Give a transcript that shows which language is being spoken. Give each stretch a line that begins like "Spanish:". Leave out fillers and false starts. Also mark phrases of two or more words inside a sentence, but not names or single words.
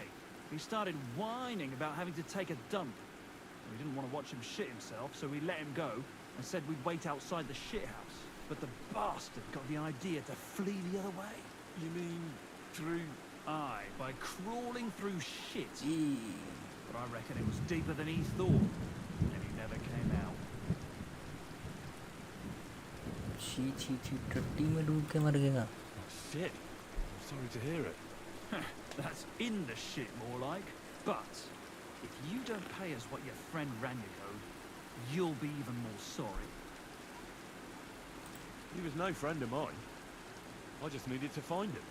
English: He started whining about having to take a dump. We didn't want to watch him shit himself, so we let him go and said we'd wait outside the shithouse. But the bastard got the idea to flee the other way. You mean through... Aye, by crawling through shit. But I reckon it was deeper than he thought, and he never came out.
Hindi: छी छी छी टट्टी में डूब के मर गया.
English: Shit. I'm sorry to hear it. That's in the shit, more like. But if you don't pay us what your friend Raniek owed, you'll be even more sorry. He was no friend of mine. I just needed to find him.